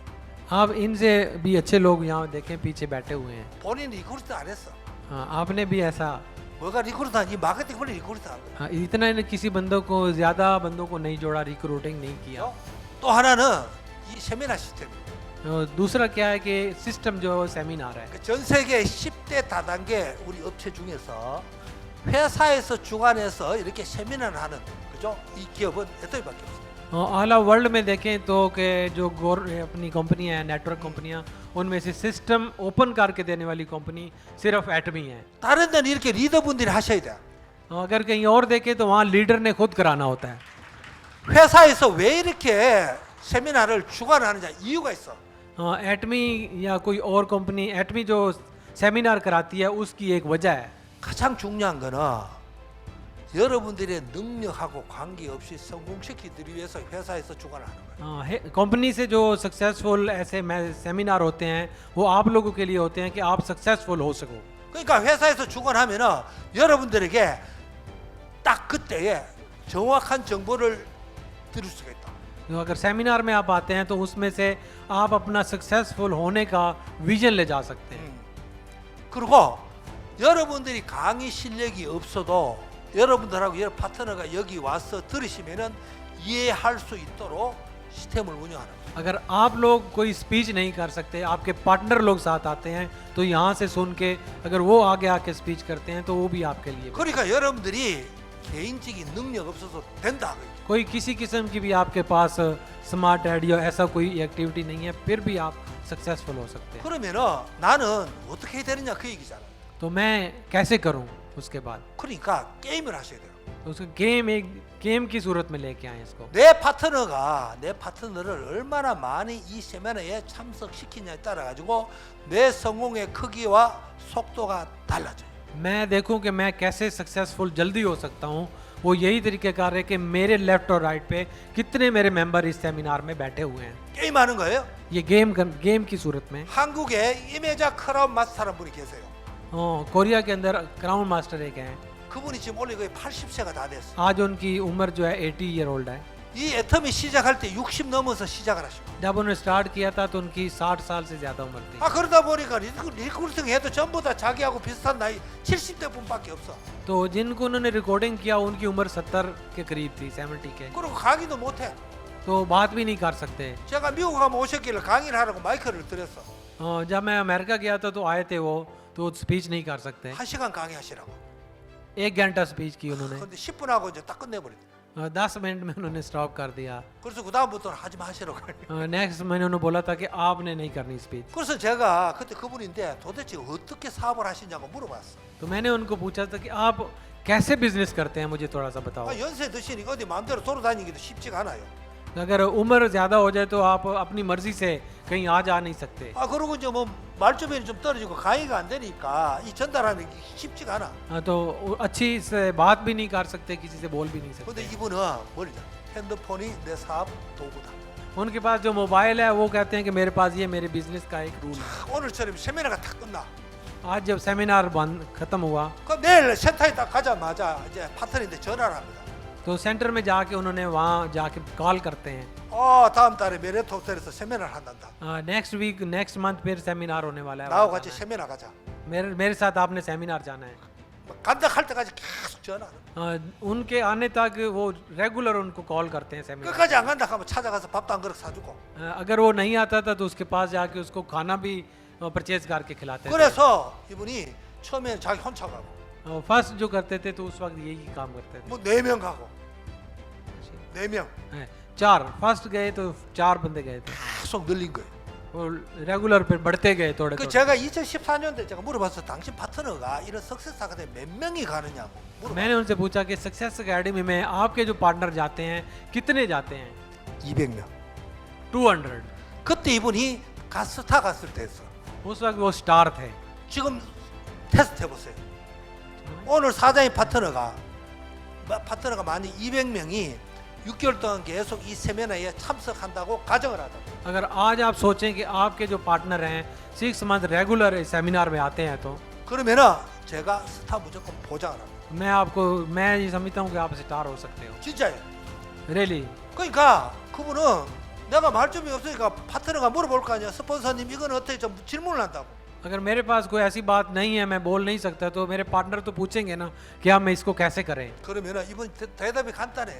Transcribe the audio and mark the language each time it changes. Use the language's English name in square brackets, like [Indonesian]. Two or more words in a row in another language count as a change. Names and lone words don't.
[Hindi] आप इनसे भी अच्छे लोग यहाँ देखें पीछे बैठे हुए हैं। [Korean] 본인 리크루트 안 했어. [Hindi] हाँ, आपने भी ऐसा [Korean] 뭐가 리크루트 이 마케팅 플랜 리크루트 한 거야. [Hindi] हाँ, इतना ने किसी बंदों को ज़्यादा बंदों को नहीं जोड़ा, रिक्रूटिंग नहीं किया। [Korean] 또 하나는 이 세미나 시스템. [Hindi] दूसरा क्या है कि सिस्टम जो सेमिनार है, [Korean] 전 세계 10대 다단계 우리 업체 중에서 회사에서 주관해서 이렇게 세미나를 하는 그죠? 이 기업은 애터미밖에 없어요. [English] all over world [Hindi] में देखें तो कि जो अपनी कंपनी है, नेटवर्क कंपनियां, उनमें से सिस्टम ओपन करके देने वाली कंपनी सिर्फ एटमी है। [Korean] 다른 데는 이렇게 리더분들이 하셔야 돼. [Hindi] अगर कहीं और देखें तो वहाँ लीडर ने खुद कराना होता है। [Korean] 회사에서 왜 이렇게 세미나를 주관하느냐 이유가 있어. [Hindi] एटमी या कोई और कंपनी, एटमी जो सेमिनार कराती है उसकी एक वजह है। [Korean] 가장 중요한 거는 여러분들의 능력하고 관계없이 성공시키기 위해서 회사에서 주관하는 거예요. [Hindi] कंपनी से जो सक्सेसफुल ऐसे सेमिनार होते हैं वो आप लोगों के लिए होते हैं कि आप सक्सेसफुल हो सको। [Korean] 그러니까 회사에서 주관하면은 여러분들에게 딱 그때에 정확한 정보를 드릴 수가 있다. [Hindi] तो अगर सेमिनार में आप आते हैं तो उसमें से आप अपना सक्सेसफुल होने का विजन ले जा सकते हैं। [Korean] 그리고 여러분들이 강의 실력이 없어도 여러분들하고 여러 파트너가 여기 와서 들으시면은 이해할 수 있도록 시스템을 운영하는 거예요. [Hindi] अगर आप लोग कोई स्पीच नहीं कर सकते, आपके पार्टनर लोग साथ आते हैं तो यहाँ से सुन के अगर वो आगे आके स्पीच करते हैं तो वो भी आपके लिए। [Korean] 그러니까 여러분들이 개인적인 능력 없어서 된다. [Hindi] कोई किसी किस्म की भी आपके पास [English] smart head [Hindi] या ऐसा कोई एक्टिविटी नहीं है फिर भी आप सक्सेसफुल हो सकते हैं। [Korean] 그러면은 나는 어떻게 해야 되느냐 그 얘기잖아. [Hindi] तो मैं कैसे करूं उसके बाद? [Korean] 그러니까 게임을 하셔야 돼요. [Hindi] तो उसको एक गेम की सूरत में लेके आए इसको। [Korean] 내 파트너를 얼마나 많이 이 세미나에 참석시키냐에 따라 가지고 내 성공의 크기와 속도가 달라져요. [Hindi] मैं देखूं कि मैं कैसे सक्सेसफुल जल्दी हो सकता हूं, वो यही तरीक़ेकार है कि मेरे लेफ्ट और राइट पे कितने मेरे मेंबर इस सेमिनार में बैठे हुए हैं। [Korean] 게임하는 거예요. [Hindi] ये गेम की सूरत में। [Korean] 한국에 이메자 크라운 마스터라는 분이 계세요. [Hindi] कोरिया के अंदर क्राउन मास्टर एक हैं, [Korean] 그분이 지금 원래 거의 80세가 다 됐어. [Hindi] आज उनकी उम्र जो है 80 [English] year old [Hindi] है। [Korean] 이 애터미 시작할 때 60 넘어서 시작을 하시고. [Hindi] जब उन्होंने स्टार्ट किया था तो उनकी 60 साल से ज़्यादा उम्र थी। [Korean] 아 그러다 보니까 리크루팅 해도 전부 다 자기하고 비슷한 나이 70대 분밖에 없어. [Hindi] तो जिनको उन्होंने रिकॉर्डिंग किया उनकी उम्र 70 के करीब थी, 70 के। [Korean] 그리고 강의도 못해. [Hindi] तो बात भी नहीं कर सकते। [Korean] 제가 미국 가면 오셨길래 강의를 하라고 마이크를 드렸어. [Hindi] जब मैं अमेरिका गया था तो आए थे वो, तो स्पीच नहीं कर सकते। [Korean] 1시간 강의하시라고. [Hindi] 1 घंटा स्पीच की उन्होंने। [Korean] 근데 10분 하고 이제 딱 끝내버렸대. [Hindi] 10 मिनट में उन्होंने स्टॉप कर दिया। [Korean] 그래서 그 다음부터는 하지 마시라고. [Hindi] नेक्स्ट मैंने उन्हें बोला था कि आपने नहीं करनी स्पीच। [Korean] 그래서 제가 그때 그분인데 도대체 어떻게 사업을 하시냐고 물어봤어. [Hindi] तो मैंने उनको पूछा था कि आप कैसे बिजनेस करते हैं, मुझे थोड़ा सा बताओ। [Korean] 아, 연세 드시니까 어디 마음대로 돌아다니기도 쉽지가 않아요. [Hindi] अगर उम्र ज़्यादा हो जाए तो आप अपनी मर्जी से कहीं आ जा नहीं सकते। [Korean] 아 그리고 이제 뭐 말주변이 좀 떨어지고 강의가 안 되니까 이 전달하는 게 쉽지가 않아. [Hindi] तो अच्छी से बात भी नहीं कर सकते, किसी से बोल भी नहीं [Korean] 근데 [Hindi] सकते। [Korean] 이분은 뭐냐? 핸드폰이 내 사업 도구다. [Hindi] उनके पास जो मोबाइल है वो कहते हैं कि मेरे पास ये मेरे बिजनेस का एक रूल है। [Korean] 오늘처럼 세미나가 탁 끝나. [Hindi] आज जब सेमिनार बंद खत्म हुआ [Korean] 그 내일 센터에 딱 가자마자 이제 파트너인데 전화를 합니다. [Hindi] तो सेंटर में जाके उन्होंने वहाँ जाके कॉल करते हैं। [Korean] 다음 달에 메리트 호텔에서 세미나를 한단다. [English] next week next month [Hindi] फिर सेमिनार होने वाला है, [Korean] 나하고 [Hindi] वहाँ [Korean] 같이 [Hindi] जाना [Korean] 세미나 가자. [Hindi] है। मेरे साथ आपने सेमिनार जाना है। [Korean] 간다 할 때까지 계속 전화. [Hindi] उनके आने तक वो रेगुलर उनको कॉल करते हैं सेमिनार। [Korean] 끝까지 안 간다 하면 찾아가서 밥도 한 그릇 사주고. [Hindi] अगर वो नहीं आता था तो उसके पास जाके उसको खाना भी परचेज करके खिलाते थे। [Korean] 그래서 이분이 처음에는 자기 혼자 가고 [Hindi] फर्स्ट जो करते थे तो उस वक्त यही काम करते थे। [Korean] 뭐 4명 가고 4명 [Hindi] चार फर्स्ट गए तो 4 बंदे गए थे, [Korean] 계속 늘린 거예요. [Hindi] वो रेगुलर फिर बढ़ते गए थोड़े [Korean] 그 [Hindi] थोड़े। [Korean] 제가 2014년도에 제가 물어봤어. 당신 파트너가 이런 석세스 아카데미 몇 명이 가느냐고 물어봤어요. [Hindi] मैंने उनसे पूछा कि सक्सेस एकेडमी में आपके जो पार्टनर जाते हैं कितने जाते हैं? [Korean] 200명. [Hindi] 200। [Korean] 그때 이분이 가스타 갔을 때였어. [Hindi] उस वक्त वो स्टार थे। [Korean] 지금 테스트 해보세요. 오늘 사장님 파트너가 만약 200명이 6개월 동안 계속 이 세미나에 참석한다고 가정을 하자. [Hindi] अगर आज आप सोचें कि आपके जो पार्टनर हैं 6 मंथ रेगुलर सेमिनार में आते हैं तो [Korean] 그러면은 제가 스타 무조건 보장을 합니다. [Hindi] मैं ये समझता हूँ कि आप स्टार हो सकते हो। [Korean] 진짜예요. [Hindi] रियली। [Korean] 그러니까 그분은 내가 말점이 없으니까 파트너가 물어볼 거 아니야. 스폰서님 이건 어떻게 좀 질문을 한다고. [Hindi] अगर मेरे पास कोई ऐसी बात नहीं है, मैं बोल नहीं सकता, तो मेरे पार्टनर तो पूछेंगे ना कि हम इसको कैसे करें। [Korean] 그러면은 이분 대답이 간단해요.